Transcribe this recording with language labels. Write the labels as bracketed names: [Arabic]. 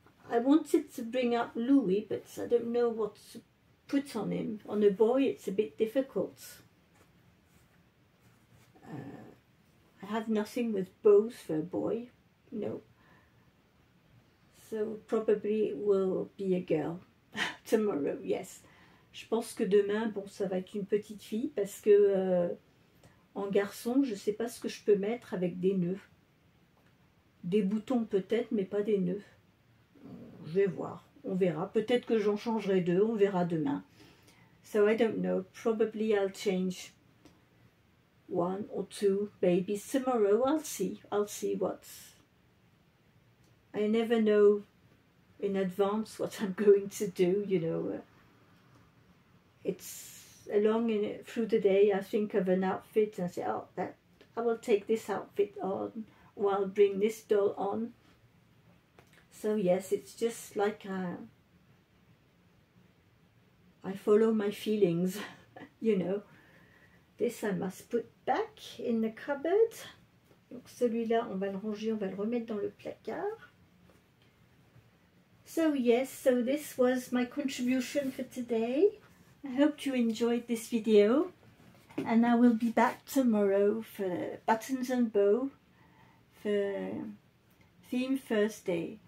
[English] I wanted to bring up Louis, but I don't know what to put on him. On a boy, it's a bit difficult. I have nothing with bows for a boy, no. So probably it will be a girl tomorrow, yes. [French] Je pense que demain, bon, ça va être une petite fille parce que en garçon, je ne sais pas ce que je peux mettre avec des nœuds. Des boutons peut-être, mais pas des nœuds. Je vais voir, on verra. Peut-être que j'en changerai deux, on verra demain. [English] So I don't know, probably I'll change one or two babies tomorrow. I'll see what's... I never know in advance what I'm going to do, you know. It's through the day I think of an outfit and say, oh, that I will take this outfit on, or I'll bring this doll on. So yes, it's just like I follow my feelings, you know. This I must put back in the cupboard. [French] Donc celui-là, on va le ranger, on va le remettre dans le placard. [English] So yes, so this was my contribution for today. I hope you enjoyed this video, and I will be back tomorrow for Buttons and Bow for Theme Thursday.